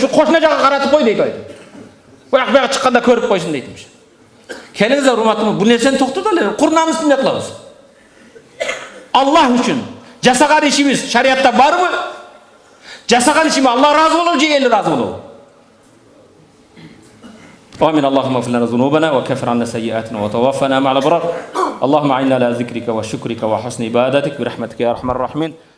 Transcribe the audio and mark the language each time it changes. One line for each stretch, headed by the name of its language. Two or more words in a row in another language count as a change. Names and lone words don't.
Kyrgyz: Şu кошуна жака каратып кой дейт. Бияка чыкканда көрүп койсун дейтимиш. Келиңиздер, урматтуу, бул нерсени токтотолу, Кур'ан үстүндө кылабыз. Аллах үчүн жасаган ишибиз шариатта барбы? Жасаган ишиме Аллах разы болобу же эл разы болобу?
Arabic: آمين اللهم اغفر لنا ذنوبنا وكفر عنا سيئاتنا وتوفنا مع الأبرار اللهم أعنا على ذكرك وشكرك وحسن عبادتك برحمتك يا أرحم الراحمين